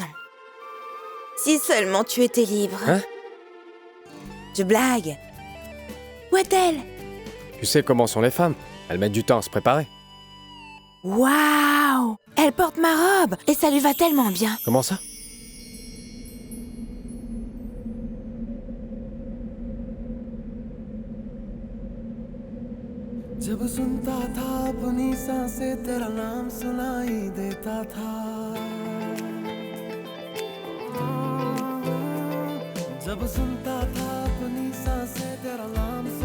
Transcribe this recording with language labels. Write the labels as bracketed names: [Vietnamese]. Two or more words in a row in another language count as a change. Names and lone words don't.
[French] Si seulement tu étais libre. Hein? Je blague. Où est-elle? Tu sais comment sont les femmes. Elles mettent du temps à se préparer. Waouh! Elle porte ma robe et ça lui va tellement bien. Comment ça? [Hindi] जब सुनता था अपनी सांसें तेरा नाम सुनाई देता था जब सुनता था अपनी सांसें तेरा नाम